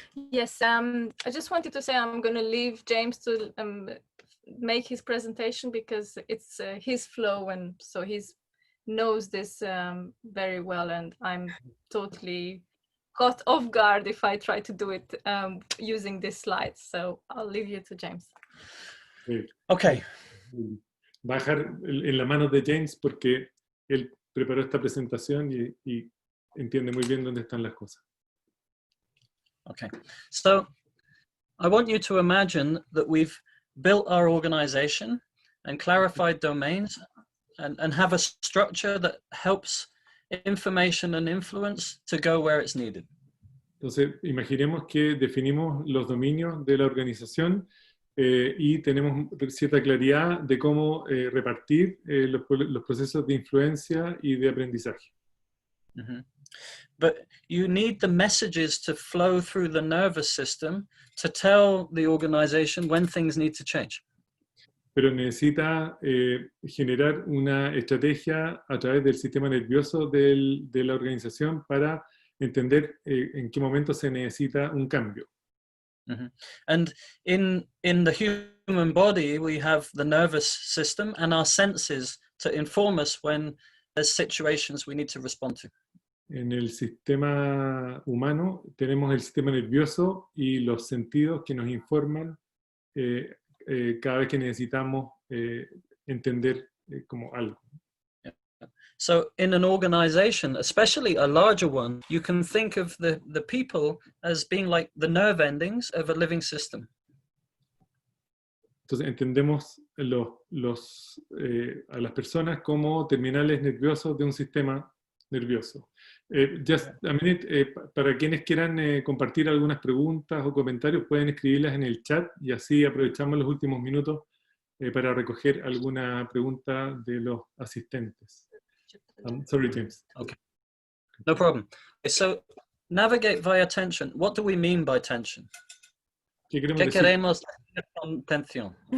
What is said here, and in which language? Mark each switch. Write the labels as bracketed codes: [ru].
[en] Yes, I just wanted to say I'm going to leave James to make his presentation because it's his flow, and so he knows this very well, and I'm totally caught off guard if I try to do it using this slide. So I'll leave you to James. Okay. [es] Va a dejar en las manos de James porque él preparó esta presentación y entiende muy bien dónde están las cosas. [en] Okay, so I want you to imagine that we've built our organization and clarified domains and have a structure that helps information and influence to go where it's needed. [es] Entonces, imaginemos que definimos los dominios de la organización y tenemos cierta claridad de cómo repartir los procesos de influencia y de aprendizaje. Mm-hmm. [en] But you need the messages to flow through the nervous system to tell the organization when things need to change. [es] Pero necesita generar una estrategia a través del sistema nervioso de la organización para entender en qué momento se necesita un cambio. Mm-hmm. [en] And in the human body, we have the nervous system and our senses to inform us when there's situations we need to respond to. [es] En el sistema humano tenemos el sistema nervioso y los sentidos que nos informan cada vez que necesitamos entender como algo. [en] So in an organization, especially a larger one, you can think of the people as being like the nerve endings of a living system. [es] Entonces entendemos a las personas como terminales nerviosos de un sistema nervioso. [en] Just a minute, [es] para quienes quieran compartir algunas preguntas o comentarios, pueden escribirlas en el chat y así aprovechamos los últimos minutos para recoger alguna pregunta de los asistentes. [en] Sorry, James. Okay, no problem. So, navigate via tension. What do we mean by tension? [es] ¿Qué ¿Qué queremos decir con tensión?